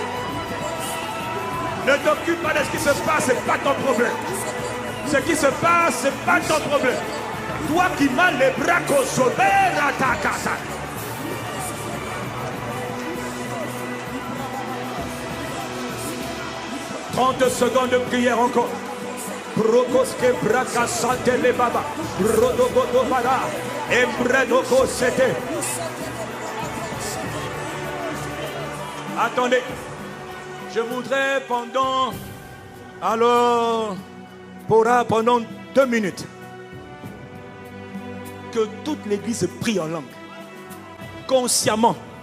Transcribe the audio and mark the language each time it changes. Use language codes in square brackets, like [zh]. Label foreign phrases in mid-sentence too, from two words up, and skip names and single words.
[fr] Ne t'occupe pas de ce qui se passe, ce n'est pas ton problème. Ce qui se passe, ce n'est pas ton problème. Toi qui m'as les bras sauvés à ta casa. « 30 secondes de prière encore. Prokoske braka sante le baba. Rodogodo bara. Embredoko sete. Attendez. Je voudrais pendant 2 minutes que toute l'église prie en langue, consciemment.